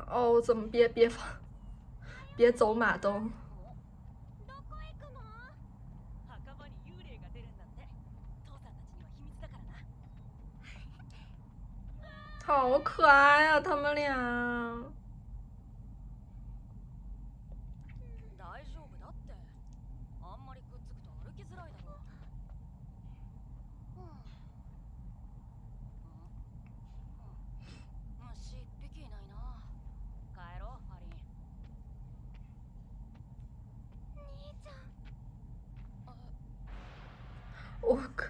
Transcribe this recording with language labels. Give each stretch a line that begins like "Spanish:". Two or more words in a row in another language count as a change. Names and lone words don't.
Chinese: 哦，怎么别走马灯？
Japanese: どこ行くの？墓場に幽霊が出るんだって。父さんたちには秘密だからな。
Chinese: 好可爱啊，他们俩。
Japanese: 大丈夫だって。あんまりくっつくと歩きづらいだろう。虫一匹いないな。帰ろう、ファリン。兄ちゃん。
Chinese: 我靠！